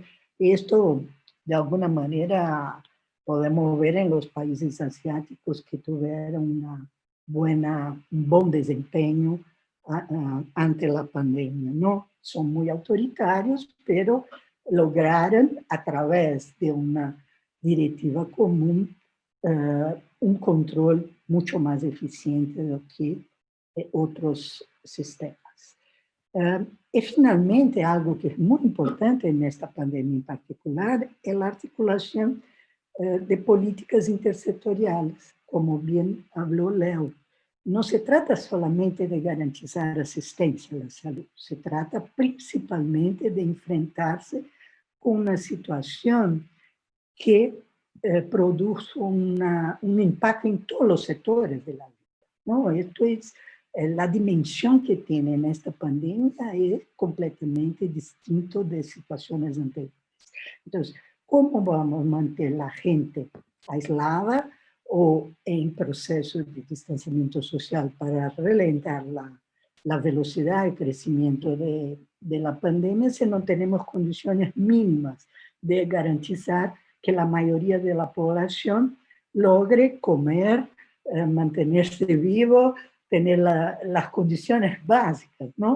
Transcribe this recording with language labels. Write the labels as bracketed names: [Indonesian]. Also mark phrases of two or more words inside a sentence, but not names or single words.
[Spanish] Esto, de alguna manera, podemos ver en los países asiáticos que tuvieron un buen desempeño ante la pandemia, ¿no? Son muy autoritarios, pero lograron, a través de una directiva común, un control mucho más eficiente [Portuguese] do que outros sistemas. E, finalmente, algo que é muito importante nesta pandemia em particular é a articulação de políticas intersetoriais, como bem falou Leo. Não se trata [Spanish] solamente de garantizar [Portuguese] assistência à saúde, se trata principalmente de enfrentar-se com uma situação que produz um impacto em todos os setores da vida. [Spanish] ¿No? Esto es la dimensión que tiene en esta pandemia es completamente distinto de situaciones anteriores. Entonces, ¿cómo vamos a mantener la gente aislada o en proceso de distanciamiento social para relentar la velocidad de crecimiento de la pandemia si no tenemos condiciones mínimas de garantizar que la mayoría de la población logre comer, mantenerse vivo, tener las condiciones básicas, ¿no?